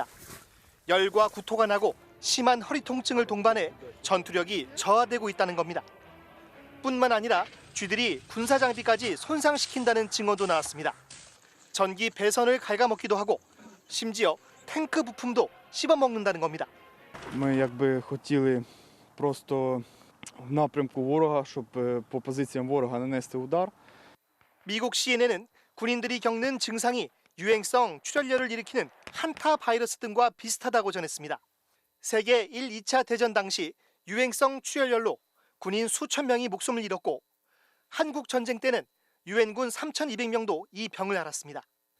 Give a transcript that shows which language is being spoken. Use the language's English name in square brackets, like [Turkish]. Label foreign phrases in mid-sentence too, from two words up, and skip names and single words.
[Korean] 열과 구토가 나고 심한 허리 통증을 동반해 전투력이 저하되고 있다는 겁니다. 뿐만 아니라 쥐들이 군사 장비까지 손상시킨다는 증언도 나왔습니다. 전기 배선을 갉아먹기도 하고 심지어 탱크 부품도 씹어먹는다는 겁니다. [Ukrainian] Ми якби хотіли просто в напрямку ворога, щоб по позиціям ворога нанести удар. [Korean] 미국 CNN은 군인들이 겪는 증상이 유행성 출혈열을 일으키는 한타 바이러스 등과 비슷하다고 전했습니다. 세계 1, 2차 대전 당시 유행성 출혈열로 군인 수천 명이 목숨을 잃었고 한국 전쟁 때는 유엔군 3,200명도 이 병을 앓았습니다.